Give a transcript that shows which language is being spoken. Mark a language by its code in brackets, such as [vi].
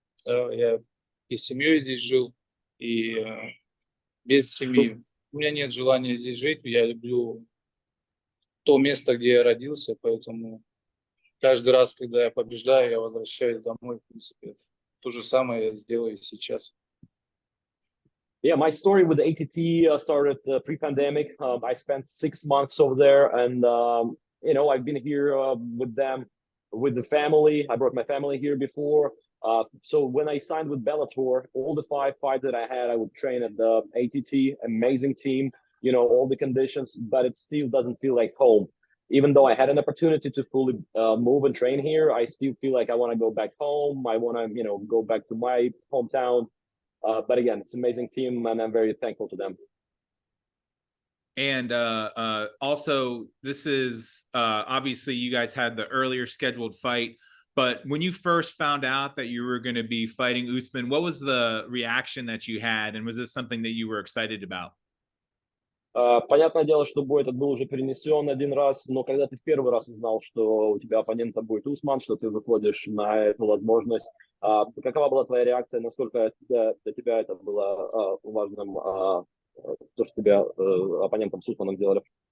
[ru] Я и с семьей здесь жил, и без семьи. У меня нет желания здесь жить. Я люблю то место, где я родился, поэтому каждый раз, когда я побеждаю, я возвращаюсь домой. В принципе, то же самое я сделаю и сейчас. [en] Yeah, my story with the ATT started pre-pandemic. I spent 6 months over there, and you know, I've been here with them, with the family. I brought my family here before. So when I signed with Bellator, all the 5 fights that I had, I would train at the ATT. Amazing team, you know, all the conditions, but it still doesn't feel like home. Even though I had an opportunity to fully move and train here, I still feel like I want to go back home. I want to, you know, go back to my hometown. But again, it's an amazing team, and I'm very thankful to them. And also, this is obviously you guys had the earlier scheduled fight, but when you first found out that you were going to be fighting Usman, what was the reaction that you had, and was this something that you were excited about? [ru] Понятное дело, что бой этот был уже перенесен 1 раз, но когда ты в первый раз узнал, что у тебя оппонентом будет Усман, что ты выходишь на эту возможность, какова была твоя реакция, насколько для тебя это было важным, то, что тебя оппонентом с Усманом делали?